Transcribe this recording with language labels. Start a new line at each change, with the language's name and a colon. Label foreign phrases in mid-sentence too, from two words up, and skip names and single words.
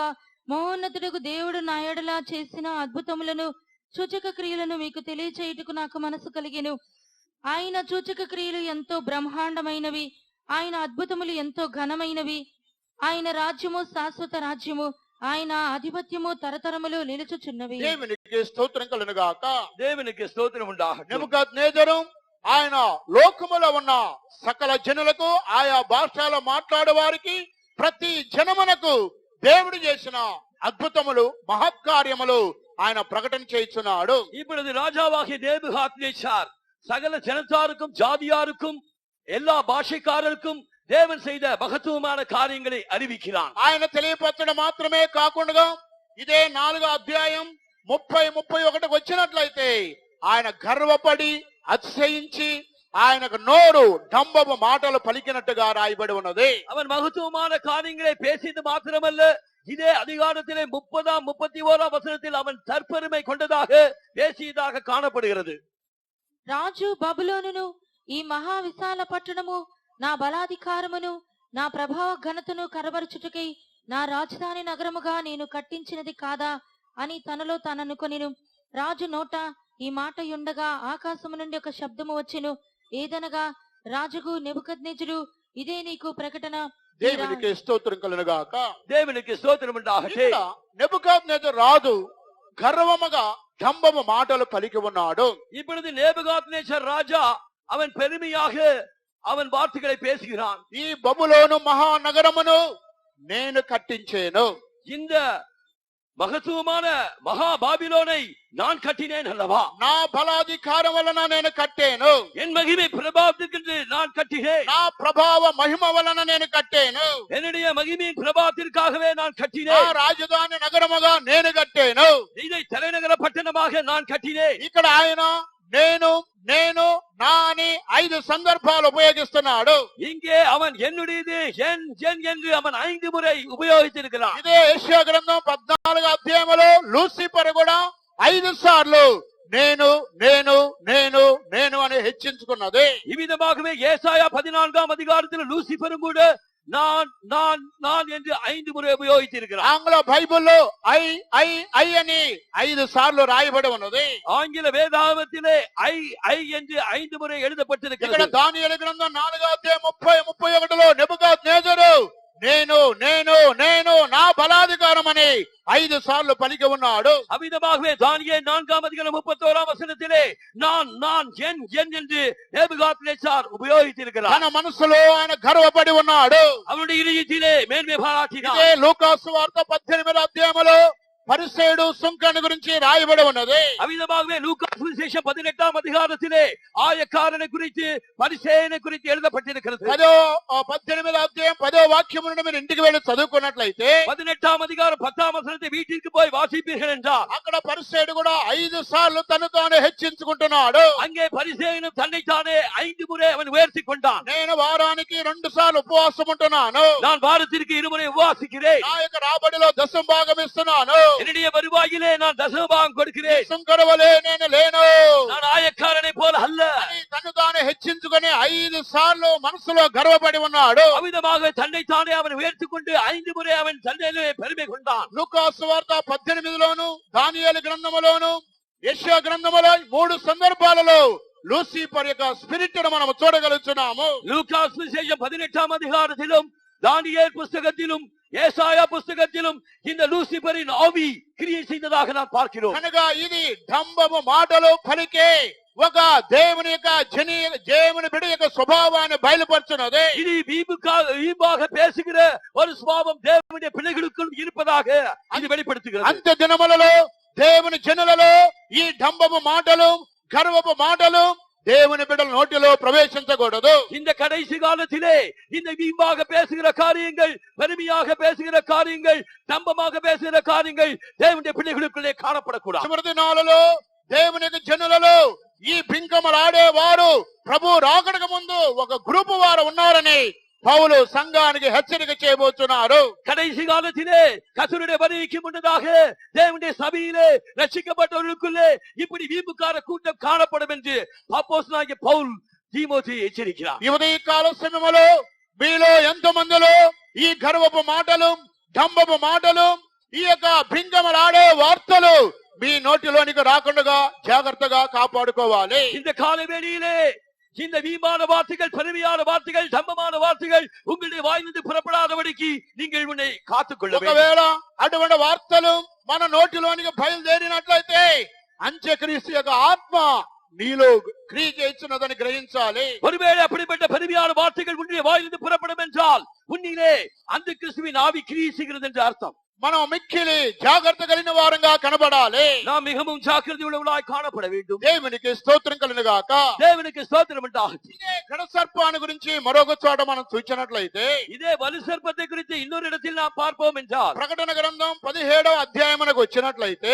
Telugu: మహోన్నతుడకు దేవుడు నా యెడల చేసిన అద్భుతములను సూచక క్రియలను మీకు తెలియచేయుటకు నాకు మనసు కలిగెను. ఆయన సూచక క్రియలు ఎంతో బ్రహ్మాండమైనవి, ఆయన అద్భుతములు ఎంతో ఘనమైనవి. ఆయన రాజ్యము శాశ్వత రాజ్యము, ఆయన ఆధిపత్యము తరతరములు నిలుచుచున్నవి. దేవునికి స్తోత్రం కలుగునుగాక.
Tamil: தேவனுக்கு ஸ்தோத்திரம் உண்டாகட்டும்.
Telugu: నెబుకద్నెజరు ఆయన లోకములో ఉన్న సకల జనులకు ఆయా భాషలో మాట్లాడే వారికి ప్రతి జనమునకు దేవుడు చేసిన అద్భుతములు మహత్కార్యములు ఆయన ప్రకటన చేయుచున్నాడు.
Tamil: இப்பொழுது ராஜாவாகிய நேபுகாத்நேச்சார் சகல ஜனத்தாருக்கும் ஜாதியாருக்கும் எல்லா பாஷைக்காரருக்கும் தேவன் செய்த மகத்துவமான காரியங்களை அறிவிக்கிறான்.
Telugu: ఆయన తెలియపరచడం మాత్రమే కాకుండా ఇదే 4వ అధ్యాయం 30-31 వచ్చినట్లయితే ఆయన గర్వపడి అతిశయించి ఆయనకు నోరు డంబపు మాటలు పలికినట్టుగా రాయబడి ఉన్నది.
Tamil: அவன் மகத்துவமான காரியங்களை பேசியது மாத்திரமல்ல, இதே அதிகாரத்திலே 30-31 வசனத்தில் அவன் தற்பெருமை கொண்டதாக பேசியதாக காணப்படுகிறது.
Telugu: రాజు బబులోనును ఈ మహా విశాల పట్టణము నా బలాధికారమును నా ప్రభావ ఘనతను కనబరుచుటకై నా రాజధాని నగరముగా నేను కట్టించినది కాదా అని తనలో తాననుకొనెను. రాజు నోట ఈ మాట ఉండగా ఆకాశము నుండి ఒక శబ్దము వచ్చెను. ఏదనగా, రాజుకు నెబుకద్నెజరు, ఇదే నీకు ప్రకటన. దేవునికి స్తోత్రం కలుగుగాక. దేవునికి స్తోత్రం ఉండాలి. నెబుకద్నెజరు రాజు గర్వముగా డంబపు మాటలు పలికి ఉన్నాడు.
Tamil: இப்பொழுது நேபுகாத்நேச்சர் ராஜா அவன் பெருமையாக அவன் வார்த்தைகளை பேசுகிறான்.
Telugu: ఈ బబులోను మహానగరమును నేను కట్టించేను.
Tamil: இந்த மகத்துவமான மகா பாபிலோனை நான் கட்டினேன் அல்லவா?
Telugu: నా బలాధికారం వలన నేను కట్టాను.
Tamil: என் மகிமை பிரபாவத்திற்கு நான் கட்டினேன்.
Telugu: నా ప్రభావ మహిమ వలన నేను కట్టాను.
Tamil: என்னுடைய மகிமையின் பிரபாவத்திற்காகவே நான்
Telugu: నా
Tamil: கட்டினேன்.
Telugu: రాజధాని నగరముగా నేను కట్టాను.
Tamil: இதை தலைநகர பட்டணமாக நான் கட்டினேன்.
Telugu: ఇక్కడ ఆయన నేను నేను నా అని 5 సందర్భాలు ఉపయోగిస్తున్నాడు.
Tamil: இங்கே அவன் என்னுடையது என் என் என்று அவன் 5 முறை உபயோகித்திருக்கிறான்.
Telugu: ఇదే యెషయా గ్రంథం 14వ అధ్యాయములో లూసిఫర్ కూడా 5 సార్లు నేను నేను నేను నేను అని హెచ్చించుకున్నది.
Tamil: இவ்விதமாகவே ஏசாயா 14ஆம் அதிகாரத்தில் லூசிபரும் கூட நான் நான் நான் என்று 5 முறை உபயோகித்திருக்கிறான்.
Telugu: ఆంగ్ల బైబిల్లో
English: I I I
Telugu: అని 5 సార్లు రాయబడి ఉన్నది.
Tamil: ஆங்கில வேதாகமத்திலே
English: I I
Tamil: என்று 5 முறை
Telugu: ఇక్కడ
Tamil: எழுதப்பட்டிருக்கிறது.
Telugu: దానియేలు గ్రంథం 4వ అధ్యాయం 30-31లో నెబుకద్నెజరు నేను నేను నేను నా బలాధికారం అని 5 సార్లు పలికి ఉన్నాడు.
Tamil: அவ்விதமாகவே தானியேல் 4ஆம் அதிகாரம் 31ஆம் வசனத்திலே நான் நான் என் என் என்று நேபுகாத்நேச்சார் உபயோகித்திருக்கிறார்.
Telugu: తన మనసులో ఆయన గర్వపడి ఉన్నాడు.
Tamil: அவருடைய இதயத்திலே மேன்மை பாராட்டினார்.
Telugu: ఇదే లూకా సువార్త 18వ అధ్యాయములో పరిసయ్యుడు సుంకను గురించి రాయబడి ఉన్నది.
Tamil: அவ்விதமாகவே லூக்கா சுவிசேஷம் 18ஆம் அதிகாரத்திலே ஆயக்காரனை குறித்து பரிசேயனை குறித்து எழுதப்பட்டிருக்கிறது.
Telugu: 18వ అధ్యాయం 10వ వాక్యం నుండి మీరు ఇంటికి వెళ్ళి చదువుకున్నట్లయితే
Tamil: 18ஆம் அதிகாரம் 10ஆம் வசனத்தை வீட்டிற்கு போய் வாசிப்பீர்கள் என்றால்
Telugu: అక్కడ పరిసయ్యుడు కూడా 5 సార్లు తను తాను హెచ్చించుకుంటున్నాడు.
Tamil: அங்கே பரிசேயனும் தன்னைத்தானே 5 முறை அவன் உயர்த்தி கொண்டான்.
Telugu: నేను వారానికి 2 సార్లు ఉపవాసం ఉంటున్నాను.
Tamil: நான் வாரத்திற்கு 2 முறை உபவாசிக்கிறேன்.
Telugu: నా యొక్క రాబడిలో దశమ భాగం ఇస్తున్నాను.
Tamil: என்னுடைய வருவாயிலே நான் தசமபாகம் கொடுக்கிறேன்.
Telugu: సుంకరవలే నేను లేను.
Tamil: நான் ஆயக்காரனை போல அல்ல.
Telugu: అని తను తాను హెచ్చించుకొని 5 సార్లు మనసులో గర్వపడి ఉన్నాడు.
Tamil: அவ்விதமாக தன்னைத்தானே அவன் உயர்த்திக் கொண்டு 5 முறை அவன் தன்னிலே பெருமை கொண்டான்.
Telugu: లూకా సువార్త 18లోను దానియేలు గ్రంథములోను యెషయా గ్రంథములో 3 సందర్భాలలో లూసిఫర్ యొక్క స్పిరిట్ ను మనం చూడగలుగుతున్నాము.
Tamil: லூக்கா சுவிசேஷம் 18ஆம் அதிகாரத்திலும் தானியேல் புஸ்தகத்திலும் ஏசாயா புஸ்தகத்திலும் இந்த லூசிபரின் ஆவி கிரியை செய்ததாக நான் பார்க்கிறோம்.
Telugu: కనుక ఇది డంబము మాటలు పలికే ఒక దేవుని యొక్క దేవుని బిడ్డ యొక్క స్వభావాన్ని బయలుపరుచున్నది.
Tamil: இது வீம்பாக பேசுகிற ஒரு சுபாவம் தேவனுடைய பிள்ளைகளுக்குள் இருப்பதாக இது வெளிப்படுத்துகிறது.
Telugu: అంత్య దినములలో దేవుని జనులలో ఈ డంబము మాటలు గర్వపు మాటలు దేవుని బిడ్డల నోటిలో ప్రవేశించకూడదు.
Tamil: இந்த கடைசி காலத்திலே இந்த வீம்பாக பேசுகிற காரியங்கள், பெருமையாக பேசுகிற காரியங்கள், தம்பமாக பேசுகிற காரியங்கள் தேவனுடைய பிள்ளைகளுக்குள்ளே காணப்படக்கூடாது.
Telugu: చివరి దినాలలో దేవుని యొక్క జనులలో ఈ బింకములాడే వారు ప్రభు రాకడకు ముందు ఒక గ్రూపు వారు ఉన్నారని పౌలు సంఘానికి హెచ్చరిక చేయబోతున్నారు.
Tamil: கடைசி காலத்திலே கர்த்தருடைய வருகைக்கு முன்னதாக தேவனுடைய சபையிலே ரட்சிக்கப்பட்டவர்களுக்குள்ளே இப்படி வீம்புக்கார கூட்டம் காணப்படும் என்று அப்போஸ்தலனாகிய பவுல் தீமோத்தேயுவை எச்சரிக்கிறார்.
Telugu: ఈ ఉదయకాల సమయంలో మీలో ఎంతమందిలో ఈ గర్వపు మాటలు డంబపు మాటలు ఈ యొక్క బింకములాడే వార్తలు మీ నోటిలోనికి రాకుండా జాగ్రత్తగా కాపాడుకోవాలి.
Tamil: இந்த காலவேளையிலே இந்த வீமான வார்த்தைகள், பெருமையான வார்த்தைகள், தம்பமான வார்த்தைகள் உங்களுடைய வாயிலிருந்து புறப்படாதபடிக்கு நீங்கள் உன்னை காத்துக்கொள்ள வேண்டும்.
Telugu: ఒకవేళ అటువంటి వార్తలు మన నోటిలోనికి బయలుదేరినట్లయితే అంత్యక్రీస్తు యొక్క ఆత్మ నీలో క్రియ చేస్తున్నదని గ్రహించాలి.
Tamil: ஒருவேளை அப்படிப்பட்ட பெருமையான வார்த்தைகள் உன்னுடைய வாயிலிருந்து புறப்படும் என்றால் உன்னிலே அந்த கிறிஸ்துவின் ஆவி கிரியை செய்கிறது என்று அர்த்தம்.
Telugu: మనం మిక్కిలి జాగ్రత్త కలిగిన వారంగా కనబడాలి.
Tamil: நாம் மிகவும் ஜாக்கிரதை உள்ளவர்களாய் காணப்பட வேண்டும்.
Telugu: దేవునికి స్తోత్రం కలుగును గాక.
Tamil: தேவனுக்கு ஸ்தோத்திரம் உண்டாகட்டும்.
Telugu: ఇదే ఘట సర్పాన్ని గురించి మరొక చోట మనం చూచినట్లయితే
Tamil: இதே வலு சர்ப்பத்தை குறித்து இன்னொரு இடத்தில் நாம் பார்ப்போம் என்றால்
Telugu: ప్రకటన గ్రంథం 17వ అధ్యాయమునకు వచ్చినట్లయితే